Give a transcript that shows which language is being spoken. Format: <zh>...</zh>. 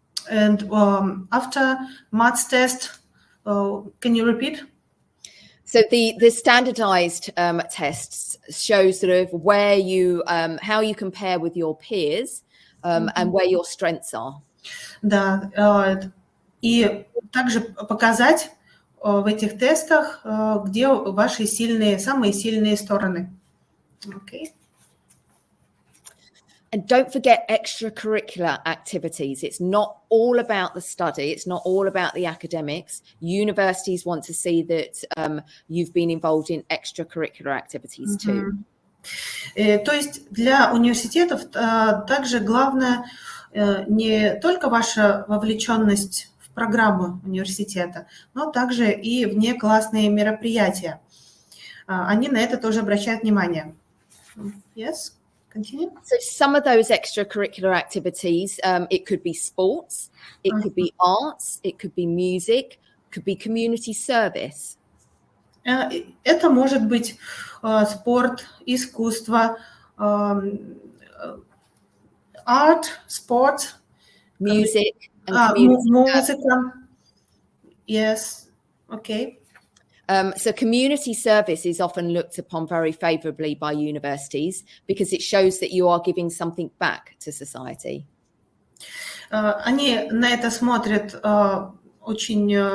<en>And after maths test, can you repeat? So the standardized tests show sort of where you, how you compare with your peers and where your strengths are.</en> <ru>Да, и также показать в этих тестах, где ваши самые сильные стороны.</ru> <en>Okay. And don't forget extracurricular activities. It's not all about the study. It's not all about the academics. Universities want to see that you've been involved in extracurricular activities too.</en> <ru>То есть для университетов также главное не только ваша вовлеченность в программу университета, но также и внеклассные мероприятия. Они на это тоже обращают внимание.</ru> <en>Yes? Continue. So some of those extracurricular activities, it could be sports, it could be arts, it could be music, it could be community service.</en> <ru>Это может быть спорт, искусство,</ru> <en>art, sport, music, and community</en> <ru>музыка.</ru> <en>Yes, okay. So community service is often looked upon very favorably by universities because it shows that you are giving something back to society.</en> <ru>Они на это смотрят очень</ru>